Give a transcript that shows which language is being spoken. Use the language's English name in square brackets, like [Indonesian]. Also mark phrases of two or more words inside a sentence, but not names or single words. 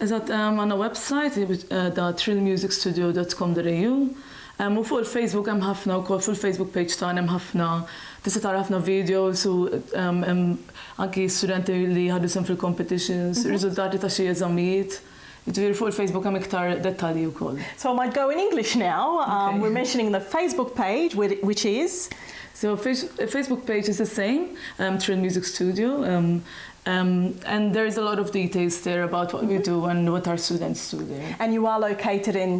[Maltese] Eżatt, għandna website trillmusicstudio.com.au. U fuq il-Facebook hemm ħafna wkoll fuq il-Facebook page tagħna hemm ħafna tista' tara ħafna videos u anki studenti li ħadu sem fil-competitions, riżultati ta' xi eżamijiet. Fuq il-Facebook hemm iktar dettalji wkoll. [English] So I might go in English now. Okay. We're mentioning the Facebook page, which is? So Facebook page is the same, Trill Music Studio. And there is a lot of details there about what we do and what our students do there. And you are located in